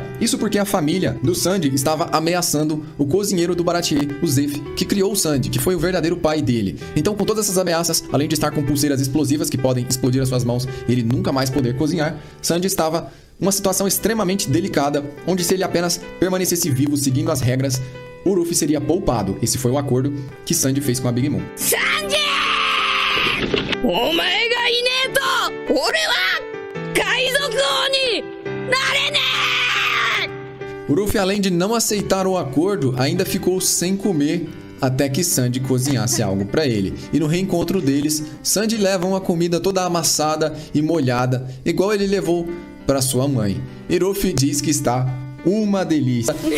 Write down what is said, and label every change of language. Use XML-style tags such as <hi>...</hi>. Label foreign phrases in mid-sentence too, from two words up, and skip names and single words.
<pt>Isso porque a família do Sanji estava ameaçando o cozinheiro do Baratie, o Zeff, que criou o Sanji, que foi o verdadeiro pai dele. Então, com todas essas ameaças, além de estar com pulseiras explosivas que podem explodir as suas mãos e ele nunca mais poder cozinhar, Sanji estava uma situação extremamente delicada, onde se ele apenas permanecesse vivo seguindo as regras, o Luffy seria poupado. Esse foi o acordo que Sanji fez com a Big Mom. Sanji!</pt> <ja>お前がいねえと俺は海賊王になれねえ!</ja> <pt>O Luffy, além de não aceitar o acordo, ainda ficou sem comer até que Sanji cozinhasse algo para ele. E no reencontro deles, Sanji leva uma comida toda amassada e molhada, igual ele levou para sua mãe. E Luffy diz que está uma delícia.</pt>